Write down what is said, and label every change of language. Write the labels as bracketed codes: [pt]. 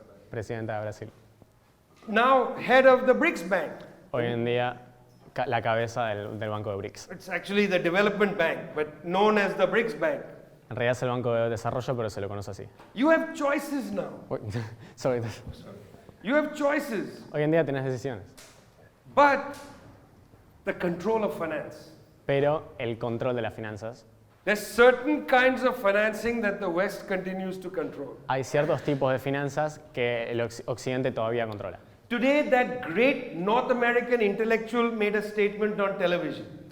[es] Presidenta de Brasil. [en] Now head of the BRICS Bank. [es] Hoy en día la cabeza del Banco de BRICS. [en] It's actually the development bank, but known as the BRICS Bank. [es] En realidad es el Banco de Desarrollo, pero se lo conoce así. [en] You have choices now. Uy, sorry. You have choices. [es] Hoy en día tenés decisiones. [en] But the control of finance. [es] Pero el control de las finanzas. [en] There's certain kinds of financing that the West continues to control. [es] Hay ciertos tipos de finanzas que el Occidente todavía controla. [en] Today, that great North American intellectual made a statement on television.